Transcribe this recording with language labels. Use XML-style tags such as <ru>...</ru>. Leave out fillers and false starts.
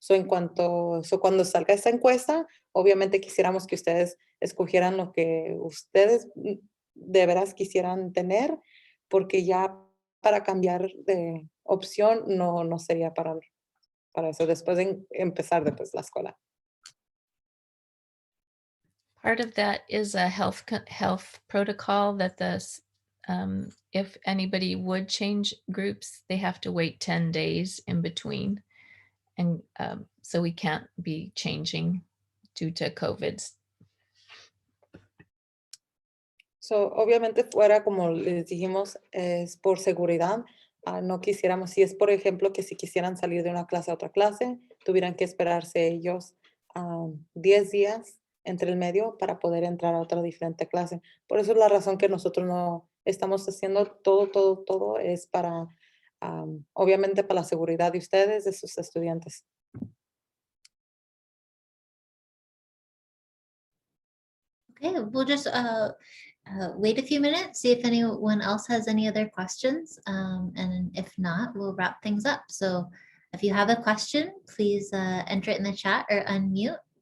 <es>Cuando salga esta encuesta, obviamente quisiéramos que ustedes escogieran lo que ustedes de veras quisieran tener, porque ya para cambiar de opción no sería para eso, después de empezar después la escuela.</es> <en>Part of that is a health protocol that if anybody would change groups, they have to wait 10 days in between. And so we can't be changing due to COVID.</en> <es>So, obviamente fuera, como les dijimos, es por seguridad. No quisiéramos, si es por ejemplo que si quisieran salir de una clase a otra clase, tuvieran que esperarse ellos 10 días entre el medio para poder entrar a otra diferente clase. Por eso es la razón que nosotros no estamos haciendo todo es para, obviamente para la seguridad de ustedes, de sus estudiantes.</es> <en>Okay, we'll just wait a few minutes, see if anyone else has any other questions. And if not, we'll wrap things up. So if you have a question, please enter it in the chat or unmute.</en>